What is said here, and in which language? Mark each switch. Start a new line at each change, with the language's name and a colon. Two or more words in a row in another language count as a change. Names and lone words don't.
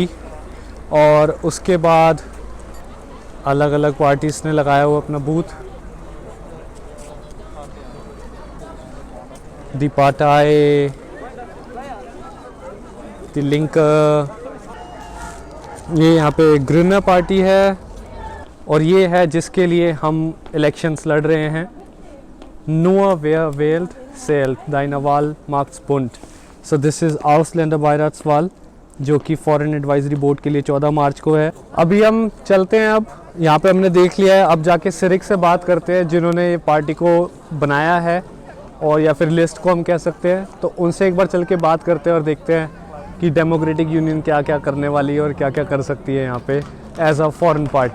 Hindi: और उसके बाद अलग अलग पार्टीज़ ने लगाया हुआ अपना बूथ, दी पार्टाई, दी लिंक, ये यहाँ पे ग्रीनर पार्टी है। और ये है जिसके लिए हम इलेक्शंस लड़ रहे हैं,
German: Nur wer wählt, zählt, deine Wahl macht's bunt।
English: so this is
German: Ausländer Beiratswahl
Hindi: जो कि
English: foreign advisory board
Hindi: के लिए 14 मार्च को है। अभी हम चलते हैं, अब यहाँ पे हमने देख लिया है, अब जाके सिरिक से बात करते हैं जिन्होंने ये पार्टी को बनाया है, और या फिर लिस्ट को हम कह सकते हैं। तो उनसे एक बार चल के बात करते हैं और देखते हैं कि डेमोक्रेटिक यूनियन क्या क्या करने वाली है और क्या क्या कर सकती है यहाँ पे
English: as a foreign party.